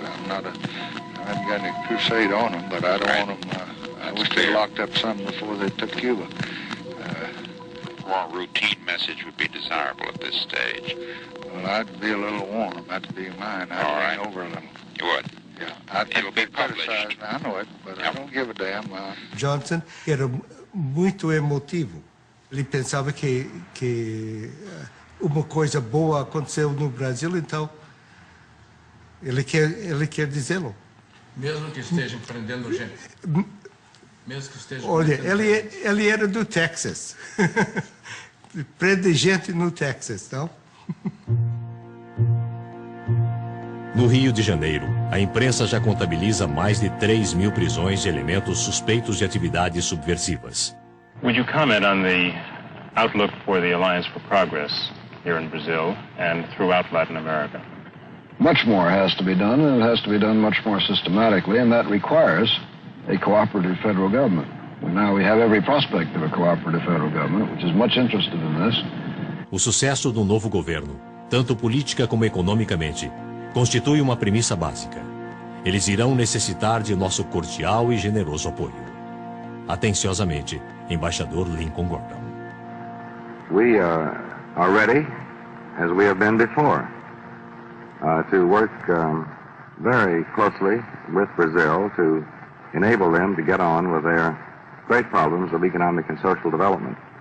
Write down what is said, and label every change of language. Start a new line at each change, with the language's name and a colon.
English: I haven't got any crusade on them, but I don't want them, I wish they locked up some before they took Cuba. More routine message would be desirable at this stage. Well, I'd be a little warm. That'd be mine. I'd lean over a little. You would? Yeah. It'll be published. I know it, but I don't give a damn.
Portuguese: Johnson era muito emotivo. Ele pensava que uma coisa boa aconteceu no Brasil, então ele quer dizê-lo. Mesmo que esteja prendendo gente. Mesmo que esteja. Olha, ele era do Texas. Prende gente no Texas, não? No Rio de Janeiro, a imprensa já contabiliza mais de 3.000 prisões de elementos suspeitos de atividades subversivas.
English: Would you comment on the outlook for the Alliance for Progress here in Brazil and throughout Latin America? Much more has to be done, and it has to be done much more systematically, and that requires a cooperative federal government. Now we have every prospect of a cooperative federal government, which is much interested in this.
Portuguese: O sucesso do novo governo, tanto política como economicamente, constitui uma premissa básica. Eles irão necessitar de nosso cordial e generoso apoio. Atenciosamente, Embaixador Lincoln Gordon.
English: We are ready, as we have been before, to work very closely with Brazil to enable them to get on with their great problems of economic and social development.